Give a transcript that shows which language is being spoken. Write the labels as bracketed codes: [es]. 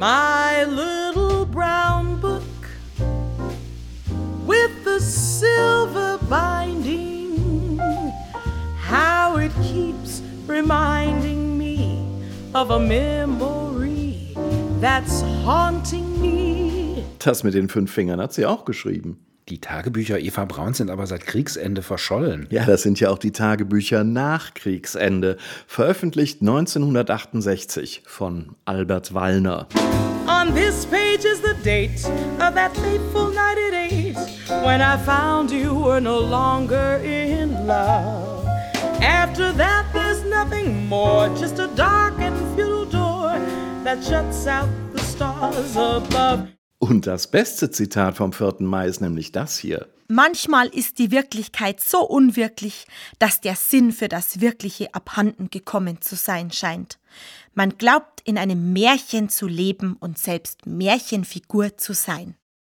[en] My little brown book with the silver binding, how it keeps reminding me of a memory that's haunting me. [de] Das mit den 5 Fingern hat sie auch geschrieben. Die Tagebücher Eva Braun sind aber seit Kriegsende verschollen. Ja, das sind ja auch die Tagebücher nach Kriegsende. Veröffentlicht 1968 von Albert Wallner. [en] On this page is the date of that fateful night at 8, when I found you were no longer in love. After that there's nothing more, just a dark and futile door that shuts out the stars above. [de] Und das beste Zitat vom 4. Mai ist nämlich das hier. Manchmal ist die Wirklichkeit so unwirklich, dass der Sinn für das Wirkliche abhanden gekommen zu sein scheint. Man glaubt, in einem Märchen zu leben und selbst Märchenfigur zu sein.